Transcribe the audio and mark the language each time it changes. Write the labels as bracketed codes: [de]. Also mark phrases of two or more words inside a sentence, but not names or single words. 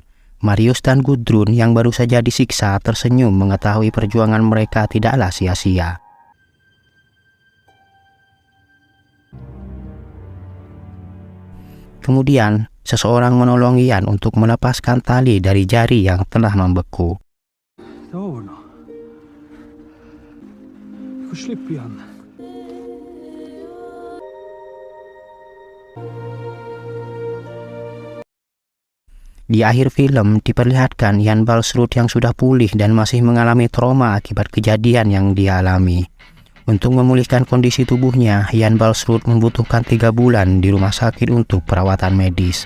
[id] Marius dan Gudrun yang baru saja disiksa tersenyum mengetahui perjuangan mereka tidaklah sia-sia. Kemudian, seseorang menolong Ian untuk melepaskan tali dari jari yang telah membeku. [no] Det var over nå. Du får slippe igjen. [id] Di akhir film diperlihatkan Ian Balsrud yang sudah pulih dan masih mengalami trauma akibat kejadian yang dia alami. Untuk memulihkan kondisi tubuhnya, Ian Balsrud membutuhkan 3 bulan di rumah sakit untuk perawatan medis.